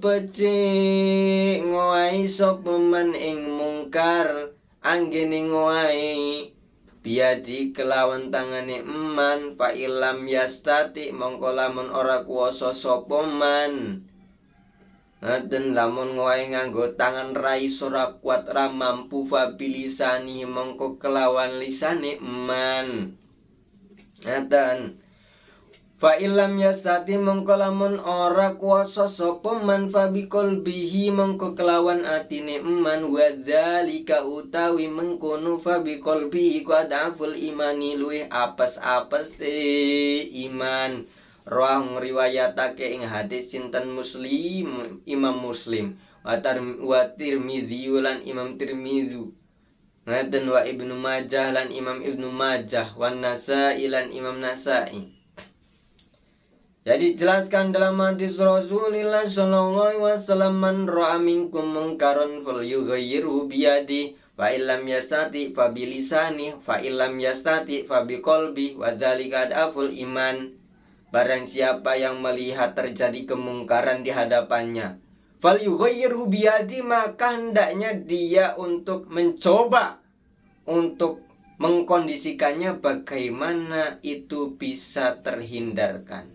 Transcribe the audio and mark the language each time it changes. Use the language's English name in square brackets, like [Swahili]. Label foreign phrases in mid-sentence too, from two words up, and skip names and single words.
[Javanese] becik ngowahi sapa man ing mungkar, anggene ngowahi biadi kelawan tangane eman, [Arabic] فإن لم يستطع [Javanese] mongko lamun ora kuwasa sapa man, dan lamun ngowahi nganggo tangan rai ora kuat ra mampu, [Arabic] فبلسانه [Javanese] mongko kelawan lisane eman, dan [Arabic] فإن لم يستطع [Javanese] mongko lamun ora kuwasa sapa man, [Arabic] فبقلبه [Javanese] mongko kelawan atine eman, [Arabic] وذلك [Javanese] utawi mengkono [Arabic] فبقلبه [Javanese] ku [Arabic] أضعف الإيمان [Javanese] luwih apes-apes iman. Rawah ngriwayatake ing hadis sinten Muslim, Imam Muslim, wa Tirmidzi lan Imam Tirmidzi, ngaten wa Ibnu Majah lan Imam Ibnu Majah, wa Nasa'i lan Imam Nasa'i. [Indonesian] Jadi jelaskan dalam hadis Rasulullah [Arabic] صلى الله عليه وسلم, من رأى منكم منكرا فليغيره بيده فإن لم يستطع فبلسانه فإن لم يستطع فبقلبه وذلك أضعف الإيمان. [Indonesian] Barang siapa yang melihat terjadi kemungkaran di hadapannya, [Arabic] فليغيره بيده, [Indonesian] maka hendaknya dia untuk mencoba untuk mengkondisikannya bagaimana itu bisa terhindarkan.